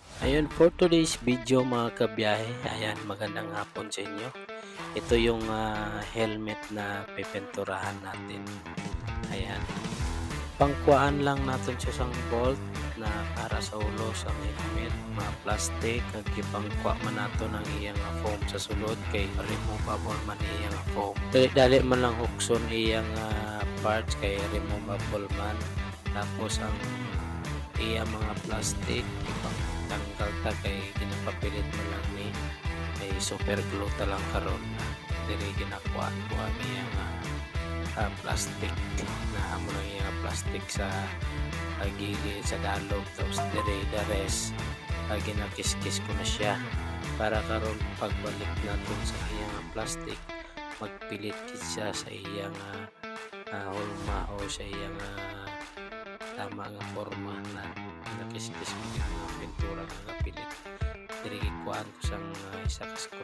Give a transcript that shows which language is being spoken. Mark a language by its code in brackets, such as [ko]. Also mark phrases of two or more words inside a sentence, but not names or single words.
[tl] Ayun, [en] for today's video [tl] mga kabiyahe, ayan, magandang hapon sa inyo. Ito yung helmet na pipinturahan natin. [hil] Ayan, [tl] pangkuhaan lang natin siya [hil] sang bolt na para sa ulo sa helmet, mga plastic, nagkipangkuha man nato ng iyang foam sa sulod kay removable man iyang foam. Dali man lang hukson iyang parts kay removable man. Tapos ang iya mga plastic ipangtanggal ta kay ginapapilit mo lang ni kay [en] super glue [hil] ta lang karon diri ginakuha niya nga plastic na amo lang iya plastic sa gilid sa dalog tapos diri [en] the rest [hil] ginakis-kis ko na siya para karon pagbalik natin sa iyang plastic magpilit siya sa iyang hulma o sa iyang tama nga forma na nakis-kis ko yung pintura nga napilit diri kuhaan ko sang isa ka